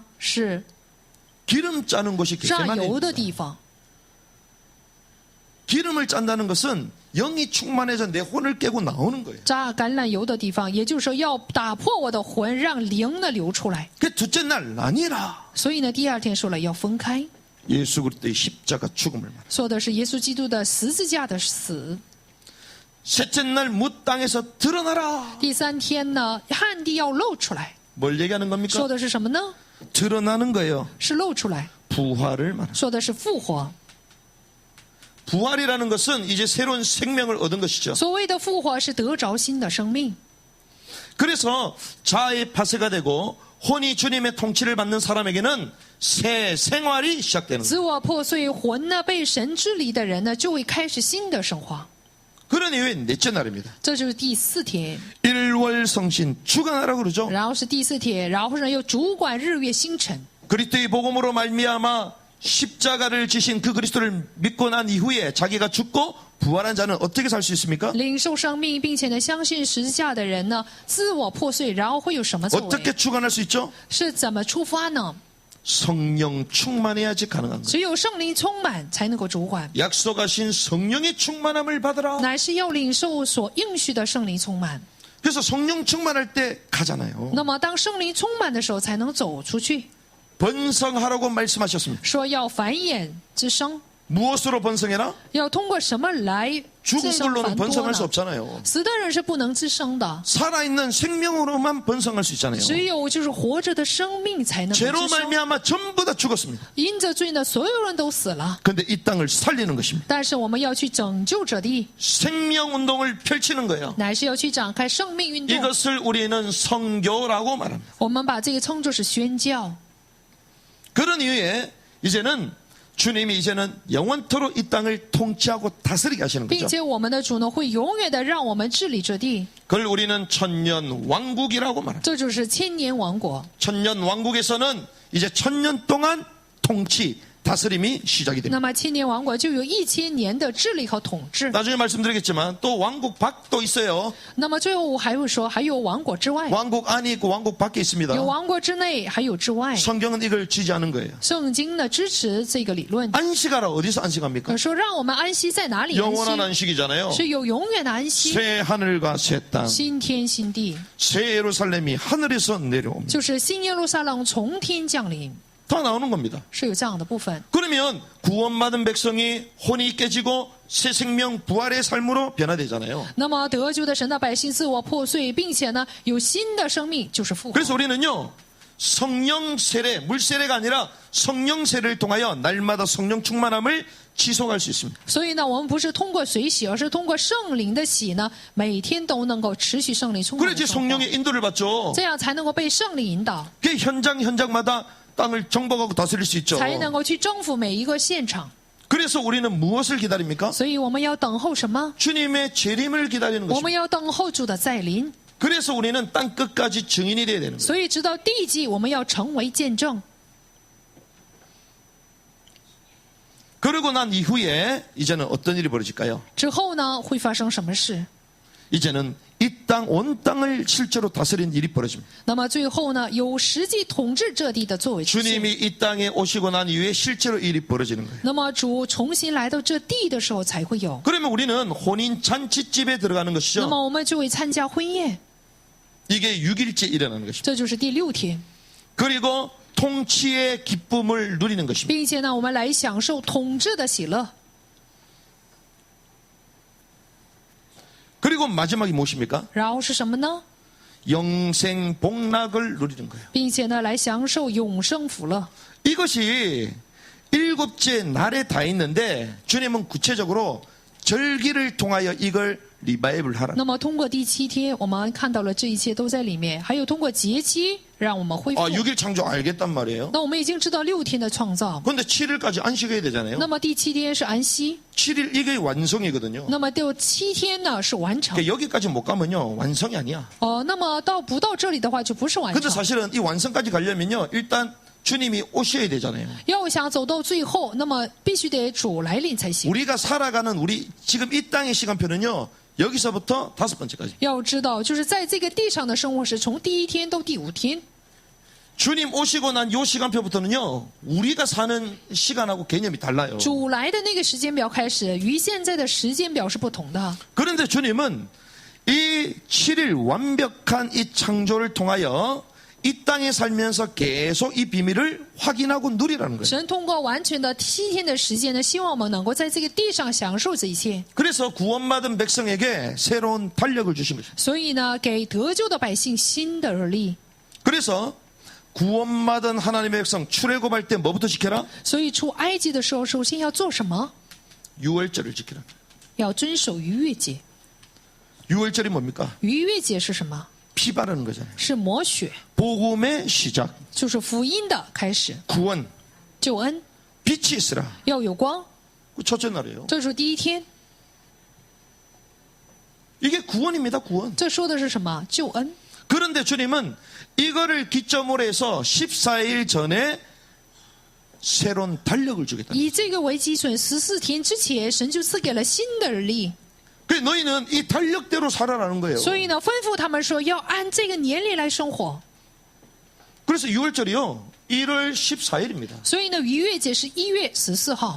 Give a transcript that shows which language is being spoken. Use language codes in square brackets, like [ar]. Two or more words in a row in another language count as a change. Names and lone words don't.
[zh] 是 [ko] 기름 짜는 곳이 [zh] 榨 [ko] 겟세마네 [zh] 油的 [ko] 동산. [zh] 地方。 [ko] 기름을 짠다는 것은 영이 충만해서 내 혼을 깨고 나오는 거예요. [zh] 榨橄榄油的地方，也就是说要打破我的魂，让灵呢流出来。 [ko] 그 둘째 날 나뉘라. [zh] 所以呢，第二天说了要分开， [ko] 예수 그리스도의 십자가 죽음을 말합니다. [zh] 说的是耶稣基督的十字架的死。 [ko] 셋째 날 무 땅에서 드러나라. [zh] 第3天呢，旱地要露出来， [ko] 뭘 얘기하는 겁니까? [zh] 说的是什么呢？ [ko] 드러나는 거예요. [zh] 是露出来， [ko] 부활을 말합니다. [zh] 说的是复活。 [ko] 부활이라는 것은 이제 새로운 생명을 얻은 것이죠. [zh] 所谓的复活是得着新的生命， [ko] 그래서 자아의 파쇄가 되고 혼이 주님의 통치를 받는 사람에게는 새 생활이 시작되는 거예요. [zh] 自我破碎，魂呢被神治理的人呢，就会开始新的生活。 [ko] 그런 이후에 넷째 날입니다. [zh] 这就是第4天， [ko] 일월성신 주간하라고 그러죠. [zh] 然后是第4天，然后呢又主管日月星辰。 [ko] 그리스도의 복음으로 말미암아 십자가를 지신 그 그리스도를 믿고 난 이후에 자기가 죽고 부활한 자는 어떻게 살 수 있습니까? [zh] 领受生命，并且呢相信十字架的人呢，自我破碎，然后会有什么作 [ko] 어떻게 [zh] 为？ [ko] 주관할 수 있죠? [zh] 是怎么出发呢？ [ko] 성령 충만해야지 가능한 거예요. [zh] 只有圣灵充满，才能够主管， [ko] 약속하신 성령의 충만함을 받으라. [zh] 乃是要领受所应许的圣灵充满。 [ko] 그래서 성령 충만할 때 가잖아요. [zh] 那么当圣灵充满的时候，才能走出去。 [ko] 번성하라고 말씀하셨습니다. [zh] 说要繁衍滋生， [ko] 무엇으로 번성해라? [zh] 要通过什么来滋 [ko] 죽은 [zh] 生 [ko] 걸로는 [zh] 繁多 [ko] 번성할 수 [zh] 呢？ [ko] 없잖아요. [zh] 死的人是不能滋生的， [ko] 살아있는 생명으로만 번성할 수 있잖아요. [zh] 只有就是活着的生命才能够 [ko] 죄로 [zh] 滋生。 [ko] 말미암아 전부 다 죽었습니다. [zh] 因着罪呢，所有人都死了。 [ko] 근데 이 땅을 살리는 것입니다. [zh] 但是我们要去拯救这地， [ko] 생명 운동을 펼치는 거예요. [zh] 乃是要去展开生命运动。 [ko] 이것을 우리는 선교라고 말합니다. [zh] 我们把这个称作是宣教。 [ko] 그런 이후에 이제는 주님이 이제는 영원토록 이 땅을 통치하고 다스리게 하시는 [zh] 并 [ko] 거죠. [zh] 且我们的主呢会永远的让我们治理这地， [ko] 그걸 우리는 천년 왕국이라고 말합니다. [zh] 这就是千年王国。 [ko] 천년 왕국에서는 이제 천년 동안 통치, 다스림이 시작이 됩니다. [zh] 那么千年王国就有1000年的治理和统治。 [ko] 나중에 말씀드리겠지만 또 왕국 밖도 있어요. [zh] 那么最后我还会说，还有王国之外， [ko] 왕국 안이 있고 왕국 밖에 있습니다. [zh] 有王国之内，还有之外。 [ko] 성경은 이걸 지지하는 거예요. [zh] 圣经呢支持这个理论， [ko] 안식하라 어디서 안식합니까? [zh] 说让我们安息在哪里安 [ko] 영원한 [zh] 息？ [ko] 안식이잖아요. [zh] 是有永远的安息， [ko] 새 하늘과 새 땅, [zh] 新天新地， [ko] 새 예루살렘이 하늘에서 내려옵니다. [zh] 就是新耶路撒冷从天降临， [ko] 다 나오는 겁니다. [zh] 是有这样的部分。 [ko] 그러면 구원받은 백성이 혼이 깨지고 새 생명 부활의 삶으로 변화되잖아요. [zh] 那么得救的神的百姓自我破碎，并且呢有新的生命，就是复活。 [ko] 그래서 우리는요, 성령 세례, 물 세례가 아니라 성령 세례를 통하여 날마다 성령 충만함을 지속할 수 있습니다. [zh] 所以呢，我们不是通过水洗，而是通过圣灵的洗呢，每天都能够持续圣灵充满的 [ko] 그래야지 [zh] 生活， [ko] 성령의 인도를 받죠. [zh] 这样才能够被圣灵引导， [ko] 그게 현장마다 땅을 정복하고 다스릴 수 있죠. [zh] 才能够去征服每一个现场。 [ko] 그래서 우리는 무엇을 기다립니까? [zh] 所以我们要等候什么？ [ko] 주님의 재림을 기다리는 [zh] 我们 [ko] 것입니다. [zh] 要等候主的再临。 [ko] 그래서 우리는 땅 끝까지 증인이 되어야 되는 거예요. [zh] 所以直到地极，我们要成为见证。 [ko] 그러고 난 이후에 이제는 어떤 일이 벌어질까요? [zh] 之后呢，会发生什么事？ [ko] 이제는 이 땅, 온 땅을 실제로 다스리는 일이 벌어집니다. [zh] 那么最后呢，有实际统治这地的作为出现。 [ko] 주님이 이 땅에 오시고 난 이후에 실제로 일이 벌어지는 거예요. [zh] 那么主重新来到这地的时候才会有。 [ko] 그러면 우리는 혼인 잔치집에 들어가는 [zh] 那 [ko] 것이죠. [zh] 么我们就会参加婚宴， [ko] 이게 6일째 일어나는 것입니다. [zh] 这就是第6天， [ko] 그리고 통치의 기쁨을 누리는 것입니다. [zh] 并且呢，我们来享受统治的喜乐。 [ko] 그리고 마지막이 무엇입니까? [zh] 然后是什么呢？ [ko] 영생 복락을 누리는 거예요. [zh] 并且呢，来享受永生福乐。 [ko] 이것이 7째 날에 다 있는데 주님은 구체적으로 절기를 통하여 이걸 리바이블 하라. [zh] 那么通过第7天，我们看到了这一切都在里面，还有通过节期让我们恢复。 [ko] 6일 창조 알겠단 말이에요. [zh] 那我们已经知道6天的创造， [ko] 그런데 7일까지 안식해야 되잖아요. [zh] 那么第7天是安息， [ko] 7일 이게 완성이거든요. [zh] 那么第7天呢是完成。 [ko] 그러니까 여기까지 못 가면요 완성이 아니야. [zh] 那么不到这里的话就不是完 [ko] 근데 [zh] 成。 [ko] 사실은 이 완성까지 가려면요 일단 주님이 오셔야 되잖아요. [zh] 要想走到最后，那么必须得主来临才行。 [ko] 우리가 살아가는 우리 지금 이 땅의 시간표는요 여기서부터 5번째까지. [zh] 要知道，就是在这个地上的生活是从第1天到第5天。 [ko] 주님 오시고 난 요 시간표부터는요 우리가 사는 시간하고 개념이 달라요. [zh] 主来的那个时间表开始，与现在的时间表是不同的。 [ko] 그런데 주님은 이 7일 완벽한 이 창조를 통하여 이 땅에 살면서 계속 이 비밀을 확인하고 누리라는 거예요. [zh] 神通过完全的7天的时间呢，希望我们能够在这个地上享受这一切。 [ko] 그래서 구원받은 백성에게 새로운 탄력을 주신 것입니다. [zh] 所以呢，给得救的百姓新的日历。 [ko] 그래서 구원받은 하나님의 백성 출애굽할 때 뭐부터 지켜라? [zh] 所以出埃及的时候，首先要做什么？ [ko] 유월절을 지키라. [zh] 要遵守逾越节。 [ko] 유월절이 뭡니까? [zh] 逾越节是什么？ [ko] 피 바르는 거잖아요. [zh] 是抹血， [ko] 복음의 시작, [zh] 就是福音的开始， [ko] 구원, [zh] 救恩 [ko] 빛이 있으라. [zh] 要有光， [ko] 그 첫째 날이에요. [zh] 这是第1天。 [ko] 이게 구원입니다. 구원. [zh] 这说的是什么？救恩。 [ko] 그런데 주님은 이거를 기점으로 해서 14일 전에 새로운 달력을 주겠다. [zh] 以这个为基准，14天之前，神就赐给了新的日历。 [ko] 그 너희는 이 달력대로 살아라는 거예요. [zh] 所以呢，吩咐他们说要按这个年历来生活。 [ko] 그래서 6월절이요. 1월 14일입니다. [zh] 所以呢，逾越节是1月14号，